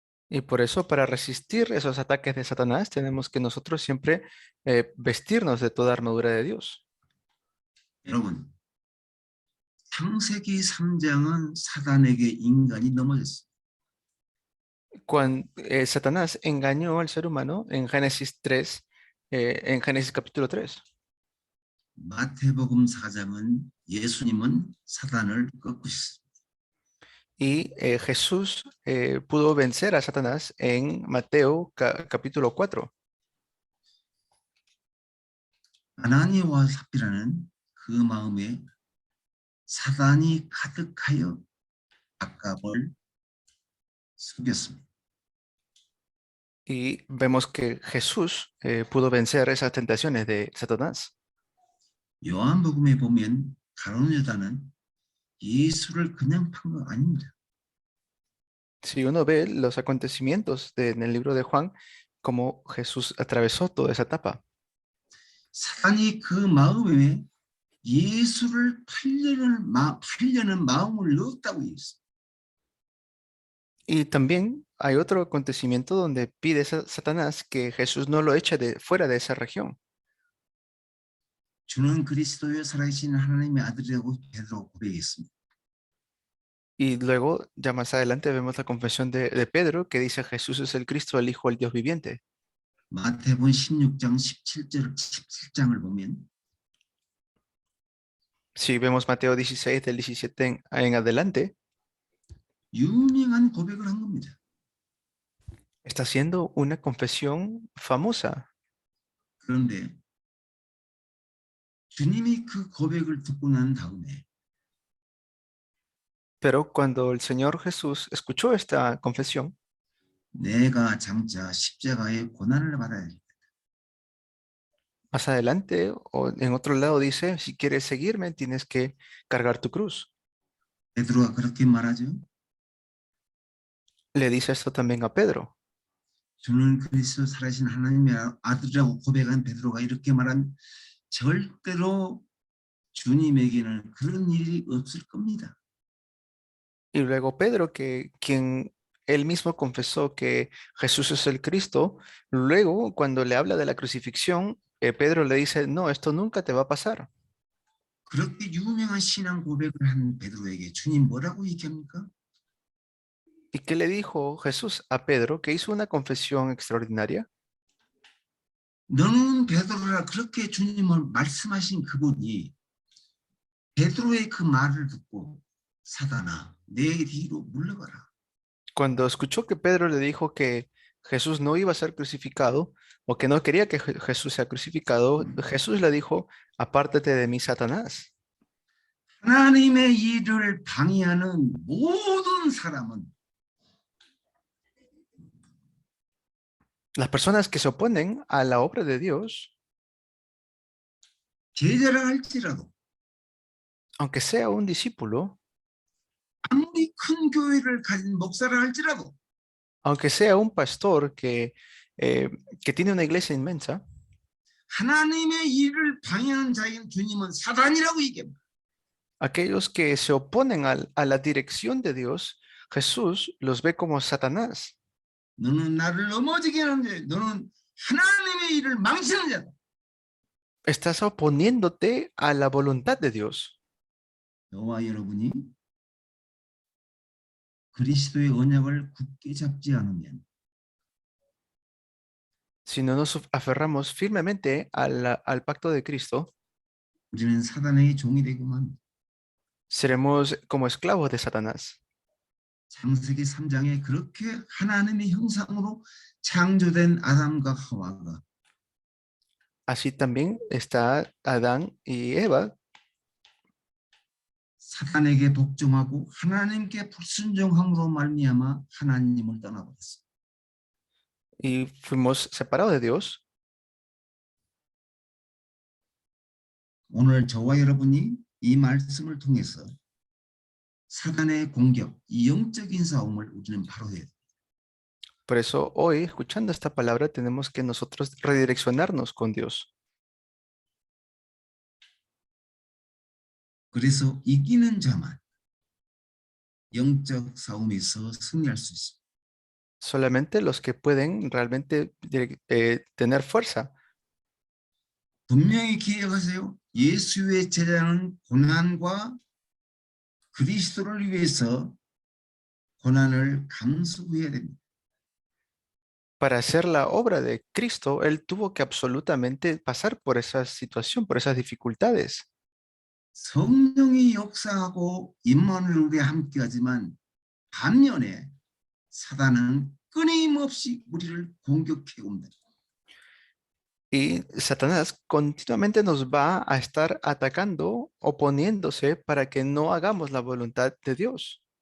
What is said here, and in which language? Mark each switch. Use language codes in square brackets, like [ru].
[es] Y por eso, para resistir esos ataques de Satanás, tenemos que nosotros siempre vestirnos de toda armadura de Dios. [ko] 여러분, 창세기 3장은 사단에게 인간이 넘어졌어요. [es] Cuando Satanás engañó al ser humano en Génesis 3, en Génesis capítulo 3. [ko] 마태복음 4장은 예수님은 사단을 꺾으셨습니다. [es] Y Jesús pudo vencer a Satanás en Mateo capítulo 4. [ko] 아나니아와 삽비라는 그 마음에 사단이 가득하여 아깝을 속였습니다. [es] Y vemos que Jesús pudo vencer esas tentaciones de Satanás. [ko] 요한복음에 보면 가룟 유다는 예수를 그냥 판 거 아닙니다. [es] Si uno ve los acontecimientos en el libro de Juan, cómo Jesús atravesó toda esa etapa. [ko] 사단이 그 마음에 예수를 팔려는 마음을 넣었다고 했습니다. [es] Y también hay otro acontecimiento donde pide Satanás que Jesús no lo eche fuera de esa región. [ko] 주는 그리스도의 살아계신 하나님의 아들이라고 베드로가 고백했습니다. [es] Y luego, ya más adelante, vemos la confesión de Pedro que dice Jesús es el Cristo, el Hijo del Dios viviente. [ko] 마태복음 16장 17장을 보면 [es] Si vemos Mateo 16 del 17 en adelante, [ko] 유명한 고백을 한 겁니다. [es] está haciendo una confesión famosa. [ko] 그런데 주님이 그 고백을 듣고 난 다음에 [es] Pero cuando el Señor Jesús escuchó esta confesión, [ko] 내가 장차 십자가의 고난을 받아야 해. [es] más adelante o en otro lado dice, si quieres seguirme, tienes que cargar tu cruz. [ko] 베드로가 그렇게 말하죠. [es] Le dice esto también a Pedro. [ko] 주는 그리스도 살아계신 하나님의 아들이라고 고백한 베드로가 이렇게 말하면 절대로 주님에게는 그런 일이 없을 겁니다. [es] Y luego Pedro, quien él mismo confesó que Jesús es el Cristo, luego cuando le habla de la crucifixión, Pedro le dice, no, esto nunca te va a pasar. [ko] 그렇게 유명한 신앙 고백을 한 베드로에게 주님 뭐라고 얘기합니까? [es] ¿Y qué le dijo Jesús a Pedro, que hizo una confesión extraordinaria? [ko] 너는 베드로라 그렇게 주님을 말씀하신 그분이 베드로의 그 말을 듣고 사단아 내 뒤로 물러가라. [es] Cuando escuchó que Pedro le dijo que Jesús no iba a ser crucificado o que no quería que Jesús sea crucificado, Jesús le dijo, apártate de mí, Satanás. [ko] 하나님의 일을 방해하는 모든 사람은 [es] Las personas que se oponen a la obra de Dios, [ko] 제자라 할지라도 [es] aunque sea un discípulo, [ko] 아무리 큰 교회를 가진 목사라 할지라도 [es] aunque sea un pastor que tiene una iglesia inmensa, [ko] 하나님의 일을 방해하는 자에게는 주님은 사단이라고 얘기합니다. [es] aquellos que se oponen a la dirección de Dios, Jesús los ve como Satanás. [ko] 너는 나를 넘어지게 하는 자, 너는 하나님의 일을 망치는 자다. [es] Estás oponiéndote a la voluntad de Dios. [ko] 너와 여러분이 그리스도의 언약을 굳게 잡지 않으면 [es] Si no nos aferramos firmemente al pacto de Cristo, [ko] 우리는 사단의 종이 되고만 [es] seremos como esclavos de Satanás. [ko] 창세기 3장에 그렇게 하나님의 형상으로 창조된 아담과 하와가 [es] Así también está Adán y Eva, [ko] 사단에게 복종하고 하나님께 불순종함으로 말미암아 하나님을 떠나버렸어요. [es] y fuimos separados de Dios. [ko] 오늘 저와 여러분이 이 말씀을 통해서 사단의 공격, 이 영적인 싸움을 우리는 바로 해야 돼요. [es] Por eso hoy, escuchando esta palabra, tenemos que nosotros redireccionarnos con Dios. [ko] 그래서 이기는 자만 영적 싸움에서 승리할 수 있습니다. [es] Solamente los que pueden realmente tener fuerza. [ko] 분명히 기억하세요. 예수의 제자는 고난과 그리스도를 위해서 고난을 감수해야 됩니다. [es] Para hacer la obra de Cristo, Él tuvo que absolutamente pasar por esa situación, por esas dificultades. [ko] 성령이 역사하고 임마누엘이 함께하지만 반면에 사단은 끊임없이 우리를 공격해 옵니다. [es] Y Satanás continuamente nos va a estar atacando, oponiéndose para que no hagamos la voluntad de Dios.